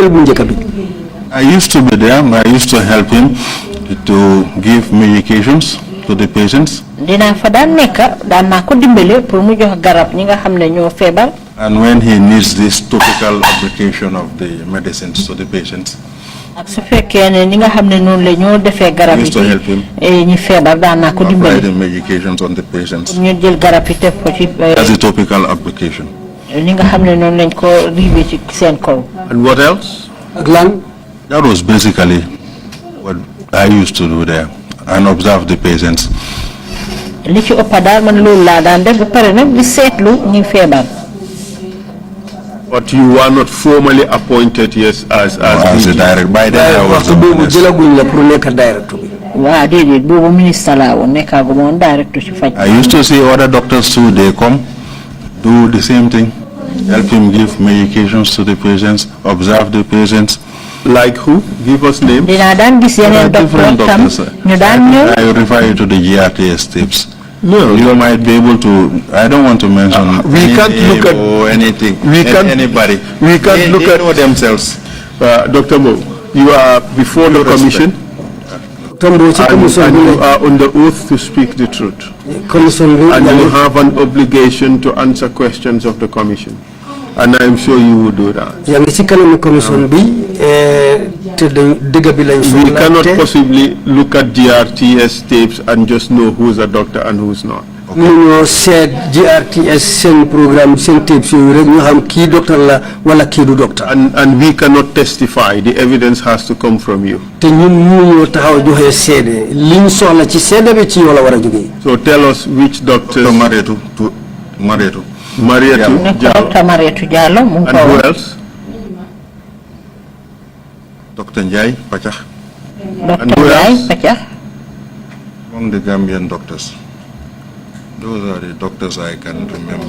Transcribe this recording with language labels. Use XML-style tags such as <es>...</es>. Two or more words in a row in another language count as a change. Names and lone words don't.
<en>I used to be there. I used to help him to give medications. to the patients.</en> <wo>Dina fa daan nekk daan naa ko dimbale pour mu jox garab ñi nga xam ne ñoo feebar.</wo> <en>And when he needs this topical application of the medicines to the patients,</en> <wo>ak su fekkee ne ñi nga xam ne noonu la ñoo defee garab yi</wo> <en>used to help him</en> <wo>ñi feebar daan naa ko dimbale.</wo> <en>apply the medications on the patients</en> <wo>ñu jël garab yi def ko ci.</wo> <en>as a topical application.</en> <wo>ñi nga xam ne noonu lañ ko riibee ci seen kaw.</wo> <en>And what else?</en> <wo>ak lan.</wo> <en>That was basically what I used to do there and observe the patients.</en> <wo>li ci ëpp daal man loolu laa daan def ba pare nag di seetlu ñi feebar.</wo> <en>But you were not formally appointed, yes, as a director. By then I was director.</en> <wo>Waaw déedéet boobu ministre laa woon nekkaagu ma woon directeur ci faj.</wo> <en>I used to see other doctors too. They come, do the same thing, help him give medications to the patients, observe the patients. Like who? Give us names.</en> <wo>Dinaa daan gis yeneen docteur tam ñu daan ñëw.</wo> <en>I refer you to the GRTS tips. No, you might be able to. I don't want to mention. We can't look at or anything. We can't anybody. We can't look they at know themselves. Dr. Mbowe, you are before the commission. And you are on the oath to speak the truth. And you have an obligation to answer questions of the commission. And I am sure you will do that. We cannot possibly look at GRTS tapes and just know who's a doctor and who's not.</en> <wo>ñu seet GRTS seen programme seen tapes yooyu rek ñu xam kii docteur la wala kii du docteur.</wo> <en>And we cannot testify. The evidence has to come from you.</en> <wo>te ñun mënuñoo taxaw joxe seede liñ soxla ci seede bi ci yow la war a jógee.</wo> <en>So tell us which doctors. Marietu Diallo. And who else? Dr. Njai Pachach. And who else? Among the Gambian doctors. Those are the doctors I can remember.</en>